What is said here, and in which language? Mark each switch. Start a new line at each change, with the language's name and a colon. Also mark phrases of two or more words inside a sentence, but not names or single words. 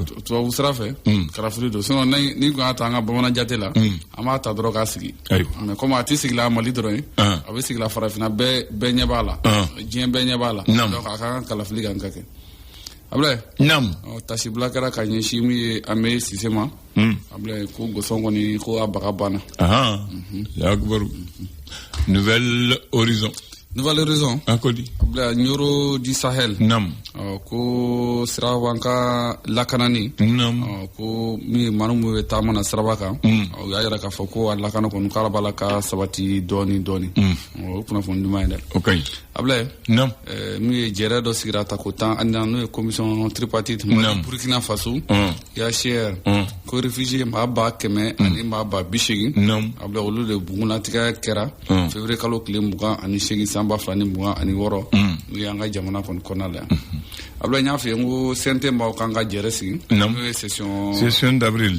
Bambara: tubabu sira fɛ kalafili don sinon ni ko y'a ta an ka bamanan jate la an b'a ta dɔrɔn k'a sigi
French: mais comme
Bambara: a tɛ sigi la Mali dɔrɔn ye a bɛ sigi la farafinna bɛɛ ɲɛ b'a la diɲɛ bɛɛ ɲɛ b'a la donc a ka kan kalafili kan ka kɛ Ablaye tasibila kɛra ka ɲɛsin min ye Ame Sise ma Ablaye ko gosɔn kɔni ko a baga banna Nouvelle Horizon Akodi Ablaye Nyoro du Sahel ko sirabanka lakanani ko mi manu mu bɛ taama na siraba kan o y'a jira k'a fɔ ko a lakana kɔni k'ala b'a la ka sabati dɔɔni o kunnafoni duman ye dɛ Ablaye min ye jɛrɛ dɔ sigira ta ko 10 ani n'o ye
French: commission tripartite
Bambara: Mali Burkina Faso UNHCR ko réfugié maa 100 ani maa 80 Ablaye olu de bugunlatigɛ kɛra février kalo tile 28 san 2026 n'o ye an ka jamana kɔni kɔnɔna la yan Ablaye n y'a f'i ye n ko CNT maaw kan ka jɛrɛ sigi n'o ye
French: session d'avril